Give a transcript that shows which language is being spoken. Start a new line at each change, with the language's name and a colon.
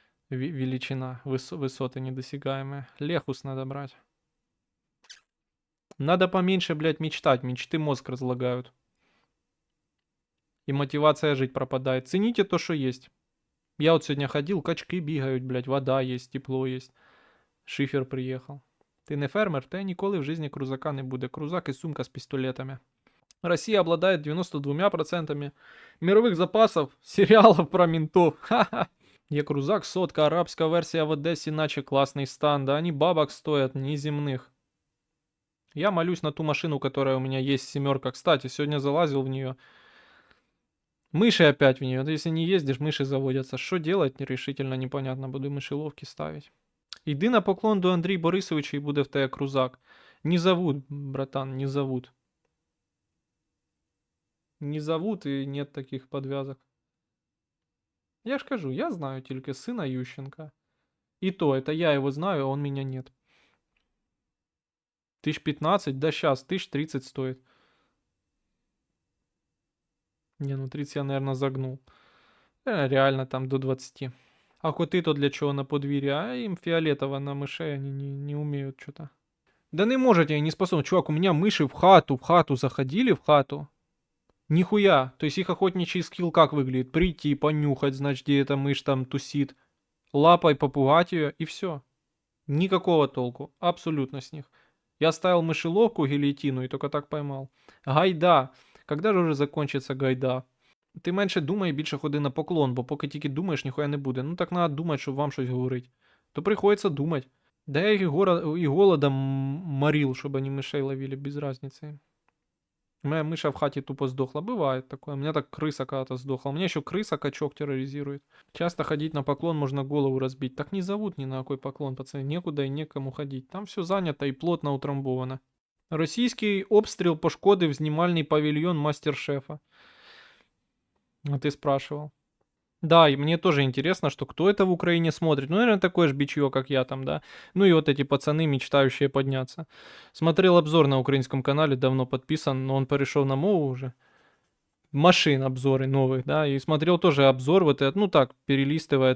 Russian: Величина, высоты недосягаемые. Лехус надо брать. Надо поменьше, блядь, мечтать. Мечты мозг разлагают. И мотивация жить пропадает. Цените то, что есть. Я вот сегодня ходил, качки бегают, блядь, вода есть, тепло есть. Шифер приехал.
Ukrainian: Ти не фермер, те ніколи в житті крузака не буде. Крузак і сумка з пістолетами.
Russian: Россия обладает 92% мировых запасов сериалов про ментов. Ха-ха. Е-крузак, сотка, арабская версия в Одессе, иначе классный стан. Да они бабок стоят, неземных. Я молюсь на ту машину, которая у меня есть, семерка. Кстати, сегодня залазил в нее. Мыши опять в нее. Если не ездишь, мыши заводятся. Что делать, решительно непонятно. Буду мышеловки ставить.
Ukrainian: Иди на поклон до Андрія Борисовича і буде в тебе крузак.
Russian: Не зовут, братан, не зовут. Не зовут и нет таких подвязок.
Ukrainian: Я ж кажу,
Russian: я знаю только сына Ющенко. И то, это я его знаю, а он меня нет. 1015, да сейчас, 1030 стоит. Не, ну 30 я, наверное, загнул. Реально там до 20. А коты-то для чего на подвір'ї? А им фиолетово на мышей, они не умеют что-то. Да не можете, не способны. Чувак, у меня мыши в хату заходили в хату. Нихуя. То есть их охотничий скилл как выглядит? Прийти, понюхать, значит, где эта мышь там тусит. Лапой попугать ее и все. Никакого толку. Абсолютно с них. Я ставил мышеловку, гильотину и только так поймал. Гайда. Когда же уже закончится гайда?
Ukrainian: Ти менше думай і більше ходи на поклон, бо поки тільки думаєш, ніхуя не буде. Ну так треба думати, щоб вам щось говорить. То приходиться думати.
Russian: Да я и голодом морил, чтобы они мышей ловили, без разницы. Моя мыша в хате тупо сдохла. Бывает такое. У меня так крыса когда-то сдохла. У меня еще крыса-качок терроризирует. Часто ходить на поклон можно голову разбить. Так не зовут ни на какой поклон, пацаны. Некуда и некому ходить. Там все занято и плотно утрамбовано.
Ukrainian: Російський обстріл пошкодив знімальний павільйон мастер-шефа.
Russian: А ты спрашивал. Да, и мне тоже интересно, что кто это в Украине смотрит. Ну, наверное, такое же бичье, как я там, да. Ну и вот эти пацаны, мечтающие подняться. Смотрел обзор на украинском канале, давно подписан, но он перешел на мову уже. Машин обзоры новых, да. И смотрел тоже обзор вот этот, ну так, перелистывая.